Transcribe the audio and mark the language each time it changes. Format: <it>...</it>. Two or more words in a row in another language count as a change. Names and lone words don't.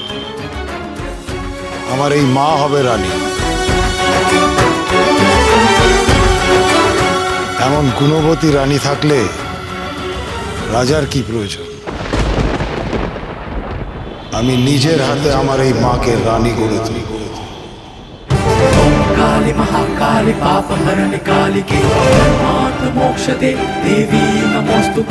<bn>আমার এই মা হবে রানী। এমন গুণবতী রানী থাকলে রাজার কি প্রয়োজন? আমি নিজের হাতে আমার এই মাকে রানী গড়ে তুলি।</bn> <sa>काली महाकाली पाप हरण कालिके धर्मार्थ मोक्षदे देवी नमोस्तुते।</sa>